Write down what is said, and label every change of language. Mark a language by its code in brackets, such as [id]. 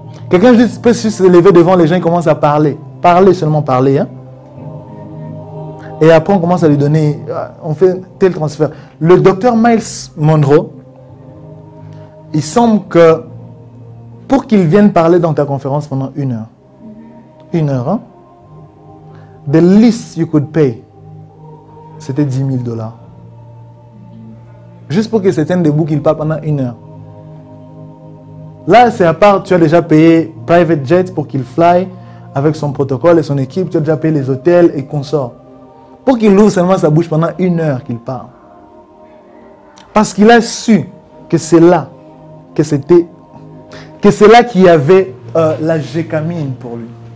[fr] Quelqu'un peut juste se lever devant les gens et commence à parler. Parler, seulement parler. Hein? Et après, on commence à lui donner... On fait tel transfert. Le docteur Miles Monroe, il semble que pour qu'il vienne parler dans ta conférence pendant 1 heure, 1 heure, hein? [en] The least you could pay, [fr] c'était $10 000. Juste pour que se tienne debout, qu'il parle pendant 1 heure. Là, c'est à part, tu as déjà payé private jet pour qu'il fly avec son protocole et son équipe, tu as déjà payé les hôtels et consorts. Pour qu'il ouvre seulement sa bouche pendant 1 heure qu'il parle. Parce qu'il a su que c'est là, que c'est là qu'il y avait la gécamine pour lui.